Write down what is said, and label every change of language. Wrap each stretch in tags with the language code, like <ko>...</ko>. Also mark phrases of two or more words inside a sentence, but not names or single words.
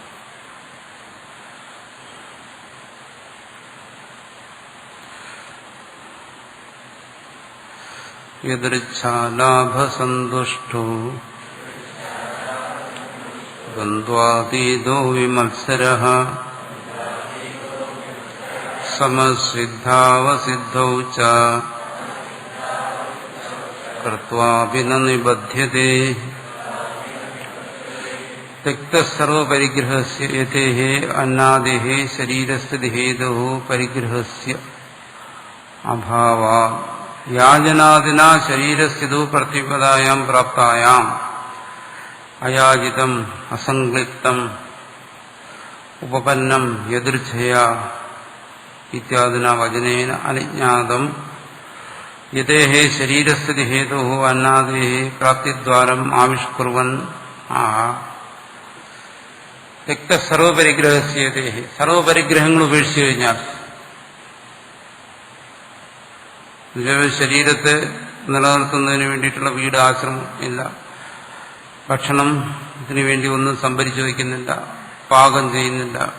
<sa>യദൃച്ഛാലാഭസന്തുഷ്ടോ ദ്വന്ദ്വാതീതോ വിമത്സരഃ സമസിദ്ധാവസിദ്ധൗ ച കർത്വാപി ന നിബധ്യതേ त्यक्तसर्वपरिग्रहस्य यतेः अन्नादेः शरीरस्थितिहेतोः परिग्रहस्य अभावात् याजनादिना शरीरस्थितो प्रतिपदायां प्राप्तायाम् अयाजितम् असंक्लिप्तम् उपपन्नम् यदृच्छया इत्यादिना वचनेन अनिज्ञातम् यतेः शरीरस्थितिहेतोः अन्नादेः प्राप्तिद्वारम् आविष्कुर्वन् त्यक्त സർവപരിഗ്രഹസ്യതേ,</sa> <ml>സർവപരിഗ്രഹങ്ങൾ ഉപേക്ഷിച്ചു കഴിഞ്ഞാൽ ശരീരത്തെ നിലനിർത്തുന്നതിന് വേണ്ടിയിട്ടുള്ള വീട്, ആശ്രമം ഇല്ല, ഭക്ഷണത്തിന് വേണ്ടി ഒന്നും സംഭരിച്ചു വയ്ക്കുന്നില്ല, പാകം ചെയ്യുന്നില്ല.</ml>